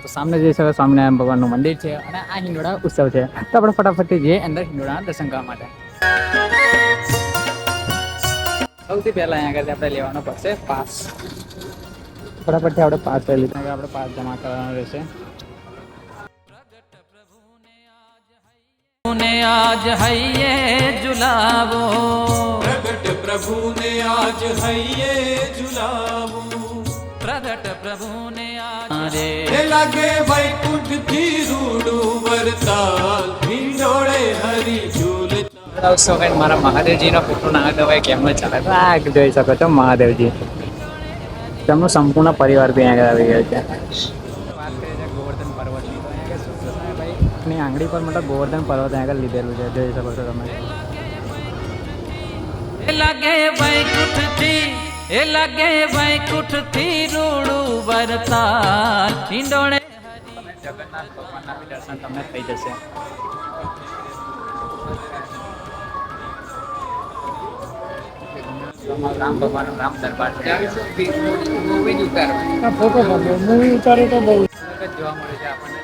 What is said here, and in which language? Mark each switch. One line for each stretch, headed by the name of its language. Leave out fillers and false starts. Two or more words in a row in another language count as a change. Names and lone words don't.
Gujarati: તો સામે જઈ શકો સ્વામિનારાયણ ભગવાનનું મંદિર છે અને આ હિંડોળા ઉત્સવ છે. તો આપણે ફટાફટથી જઈએ અંદર હિંડોળાના દર્શન કરવા માટે. સૌથી પહેલા અહીંયા આગળ આપણે લેવાનો પડશે પાસ. ફટાફટથી આપણે પાસ લઈ લીધો. આપણે પાસ જમા કરવાનો રહેશે. ને આજ હૈયે ઝુલાવો, પ્રગટ પ્રભુ ને આજ હૈયે ઝુલાવો, પ્રગટ પ્રભુ ને આજ રે લાગે વૈકુંઠ થી રૂડું વરતાલ હિંડોળે હરિ ઝૂલતા ઉત્સવ કઈ મારા મહાદેવજીનો ફોટો ના દવાય કેમ ચાલે તો આ જોઈ શકો છો મહાદેવજી. તેમનો સંપૂર્ણ પરિવાર બી અહીંયા આવી ગયો છે. વાત કરીએ છીએ ગોવર્ધન પર્વતની તો અહીંયા સુખસાઈભાઈની આંગળી પર મતલબ ગોવર્ધન પર્વત અહીંયા લીધેલું છે, જોઈ શકો છો તમે. લગે વૈકુંઠ થી, એ લગે વૈકુંઠ થી રૂડું વરતાલ હિંડોળે જગન્નાથ ભગવાનના બી દર્શન તમને થઈ જશે. રામ ભગવાન રામ દરબાર મૂવી ઉતારો ફોટો મૂવી ઉતારો તો બહુ જોવા મળે છે આપણને.